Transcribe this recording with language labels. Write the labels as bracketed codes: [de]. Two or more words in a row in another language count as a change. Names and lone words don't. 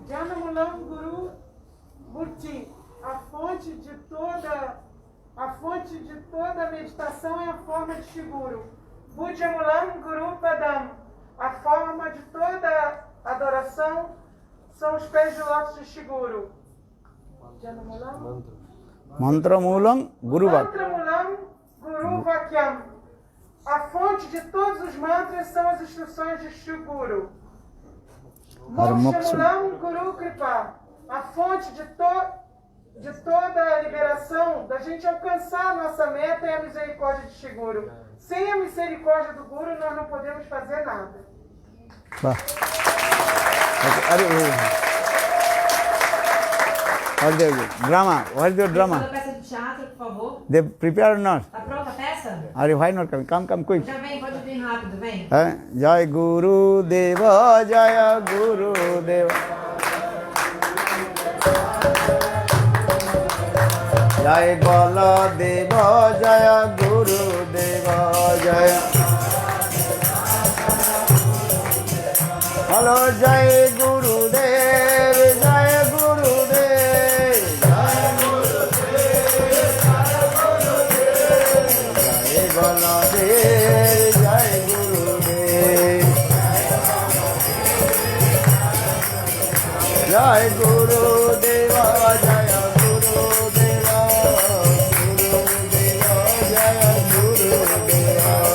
[sa] Jana Mulam Guru Murti, [pt] a fonte de toda meditação é a forma de Shiguru. [sa] Buddha Mulam Guru Padam, [pt] a forma de toda adoração são os pés de lótus de Shiguru. [sa] Jana Mulam Mantramulam Guru Bhakkam. Mantra Mulam Guru Vakyam, [pt] a fonte de todos os mantras são as instruções de Shiguru. [sa] Moksha Mulam Guru Kripa, [pt] a fonte de toda a liberação, da gente alcançar a nossa meta é a misericórdia de Shiguru. Sem a misericórdia do Guru, nós não podemos fazer nada. [en] What is the drama? What is the drama? [pt] A peça de teatro, por favor. [en] They prepare or not? [pt] Tá pronta a peça? [en] Are you why not coming? Come quick. [pt] Já vem, pode vir rápido, vem. [sa] Jai Guru Deva, Jaya Guru Deva. Jai Bala Deva, Jaya Guru Deva, Jaya. Hello, Jai Guru Dev, Jaya Guru Dev, Jaya Guru Dev, Jaya Guru Dev, Jai Bala Dev, Jai Guru Dev, Jai Guru Deva, Jaya Guru Deva, Guru Deva, Jaya Guru Deva.